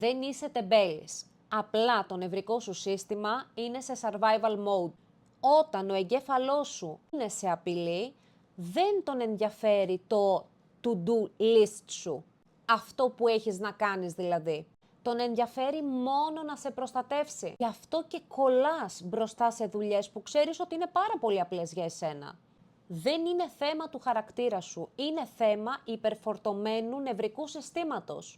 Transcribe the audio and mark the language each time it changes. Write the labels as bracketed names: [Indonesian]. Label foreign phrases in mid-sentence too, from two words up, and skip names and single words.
[Greek] Δεν είσαι τεμπέλης. Απλά το νευρικό σου σύστημα είναι σε [English] survival mode. [Greek] Όταν ο εγκέφαλός σου είναι σε απειλή, δεν τον ενδιαφέρει το [English] to-do list [Greek] σου. Αυτό που έχεις να κάνεις δηλαδή. Τον ενδιαφέρει μόνο να σε προστατεύσει. Γι' αυτό και κολλάς μπροστά σε δουλειές που ξέρεις ότι είναι πάρα πολύ απλές για εσένα. Δεν είναι θέμα του χαρακτήρα σου, είναι θέμα υπερφορτωμένου νευρικού συστήματος.